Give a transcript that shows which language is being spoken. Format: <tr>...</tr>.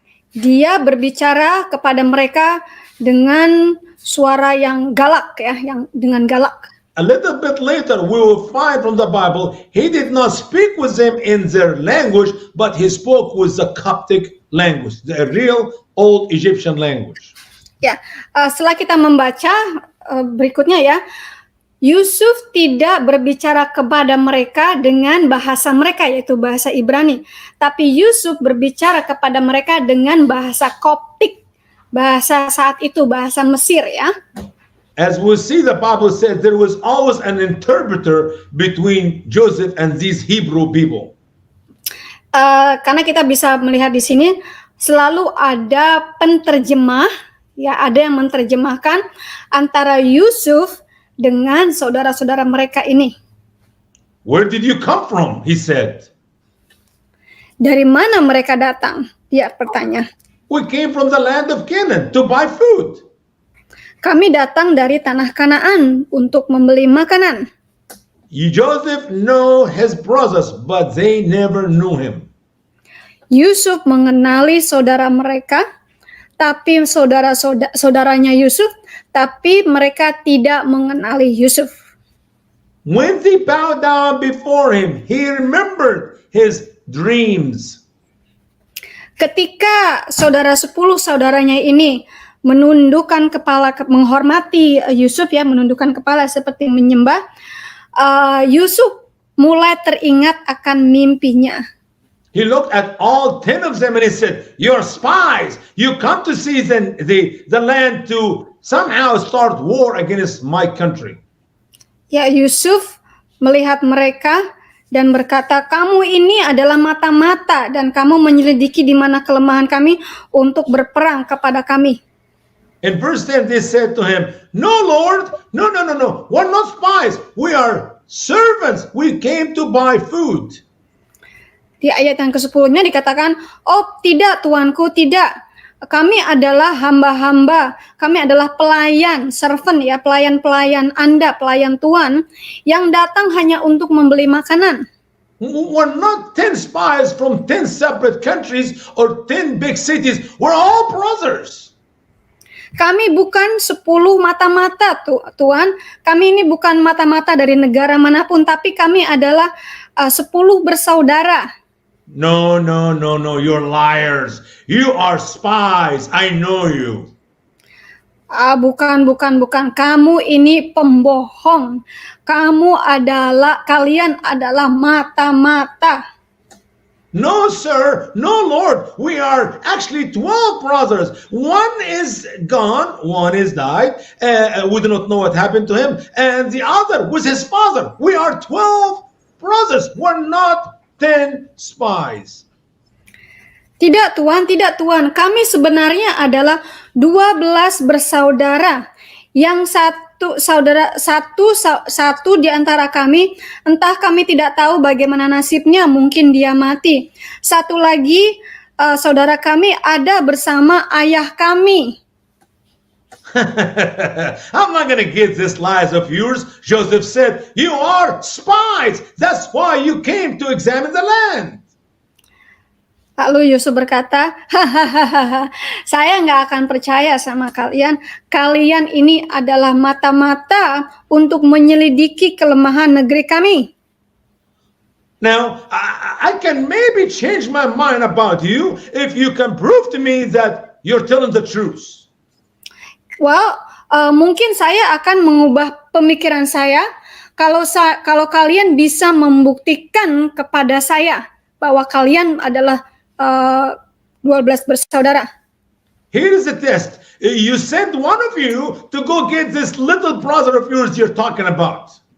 <id>Dia berbicara kepada mereka dengan suara yang galak ya, yang dengan galak.</id> <en>A little bit later, we will find from the Bible, he did not speak with them in their language, but he spoke with the Coptic language, the real old Egyptian language.</en> <id>Ya, setelah kita membaca berikutnya ya, Yusuf tidak berbicara kepada mereka dengan bahasa mereka, yaitu bahasa Ibrani. Tapi Yusuf berbicara kepada mereka dengan bahasa Koptik, bahasa saat itu, bahasa Mesir ya.</id> <en>As we see, the Bible said there was always an interpreter between Joseph and these Hebrew people.</en> <id>Karena kita bisa melihat di sini, selalu ada penterjemah, ya ada yang menerjemahkan antara Yusuf dengan saudara-saudara mereka ini.</id> <en>Where did you come from? He said.</en> <id>Dari mana mereka datang? Dia bertanya.</id> <en>We came from the land of Canaan to buy food.</en> <id>Kami datang dari tanah Kanaan untuk membeli makanan.</id> <en>Joseph knew his brothers, but they never knew him.</en> <id>Yusuf mengenali saudara mereka, tapi saudaranya Yusuf, tapi mereka tidak mengenali Yusuf.</id> <en>When they bowed down before him, he remembered his dreams.</en> <id>Ketika 10 saudaranya ini menundukkan kepala, menghormati Yusuf ya, menundukkan kepala seperti menyembah, Yusuf mulai teringat akan mimpinya.</id> <en>He looked at all 10 of them and he said, "You're spies. You come to see the land to somehow start war against my country."</en> <id>Ya, Yusuf melihat mereka dan berkata, "Kamu ini adalah mata-mata dan kamu menyelidiki di mana kelemahan kami untuk berperang kepada kami."</id> <en>In verse 10, they said to him, "No, Lord, no. We're not spies. We are servants. We came to buy food."</en> <id>Di ayat yang ke-10-nya dikatakan, "Oh tidak Tuanku, tidak. Kami adalah hamba-hamba. Kami adalah pelayan, servant ya, pelayan-pelayan Anda, pelayan Tuhan yang datang hanya untuk membeli makanan."</id> <en>We're not 10 spies from 10 separate countries or 10 big cities. We're all brothers.</en> <id>Kami bukan 10 mata-mata Tuhan. Kami ini bukan mata-mata dari negara manapun, tapi kami adalah 10 bersaudara.</id> <en>No. You're liars. You are spies. I know you.</en> <id>Bukan. Kamu ini pembohong. Kalian adalah mata-mata.</id> <en>No, sir. No, Lord. We are actually 12 brothers. One is gone. One is died. We do not know what happened to him. And the other was his father. We are 12 brothers. We're not 10 spies.</en> <id>Tidak Tuhan. Kami sebenarnya adalah 12 bersaudara. Yang satu di antara kami, entah kami tidak tahu bagaimana nasibnya, mungkin dia mati. Satu lagi saudara kami ada bersama ayah kami.</id> <en>I'm not going to get this lies of yours. Joseph said, "You are spies. That's why you came to examine the land."</en> <id>Lalu Yusuf berkata, "Hahaha, saya nggak akan percaya sama kalian. Kalian ini adalah mata-mata untuk menyelidiki kelemahan negeri kami."</id> <en>Now, I can maybe change my mind about you if you can prove to me that you're telling the truth.</en> <id>Well, mungkin saya akan mengubah pemikiran saya kalau kalian bisa membuktikan kepada saya bahwa kalian adalah 12 bersaudara.</id> <en>Here is the test. You send one of you to go get this little brother of yours you're talking about.</en>